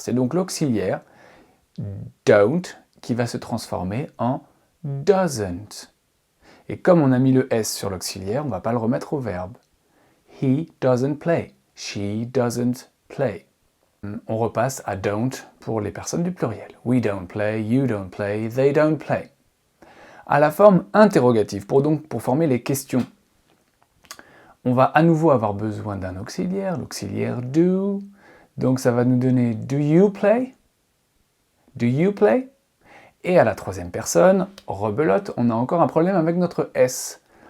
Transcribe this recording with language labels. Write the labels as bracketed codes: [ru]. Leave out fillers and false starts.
[fr] C'est donc l'auxiliaire don't qui va se transformer en doesn't. Et comme on a mis le S sur l'auxiliaire, on ne va pas le remettre au verbe. [en] He doesn't play. She doesn't play. [fr] On repasse à don't pour les personnes du pluriel. [en] We don't play, you don't play, they don't play. [fr] À la forme interrogative, pour former les questions, on va à nouveau avoir besoin d'un auxiliaire, l'auxiliaire do. Donc ça va nous donner [en] do you play? Do you play? [fr] Et à la troisième personne, rebelote, on a encore un problème avec notre S.